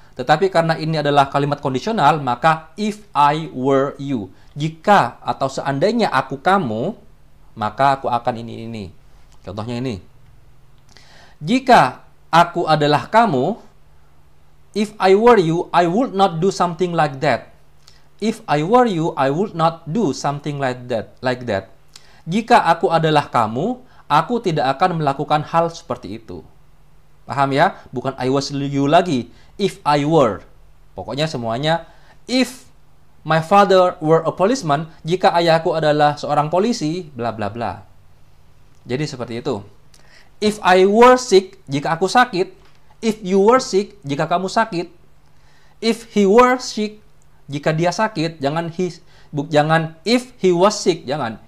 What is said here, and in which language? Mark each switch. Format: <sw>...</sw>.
<id>Tetapi karena ini adalah kalimat kondisional, maka</id> <en>if I were you.</en> <id>Jika atau seandainya aku kamu, maka aku akan ini. Contohnya ini. Jika aku adalah kamu,</id> <en>if I were you, I would not do something like that. If I were you, I would not do something like that.</en> <id>Jika aku adalah kamu, aku tidak akan melakukan hal seperti itu. Paham ya? Bukan</id> <en>I was you</en> <id>lagi.</id> <en>If I were.</en> <id>Pokoknya semuanya.</id> <en>If my father were a policeman.</en> <id>Jika ayahku adalah seorang polisi. Bla bla bla. Jadi seperti itu.</id> <en>If I were sick,</en> <id>jika aku sakit.</id> <en>If you were sick,</en> <id>jika kamu sakit.</id> <en>If he were sick,</en> <id>jika dia sakit. Jangan</id> <en>if he was sick, jangan.</en>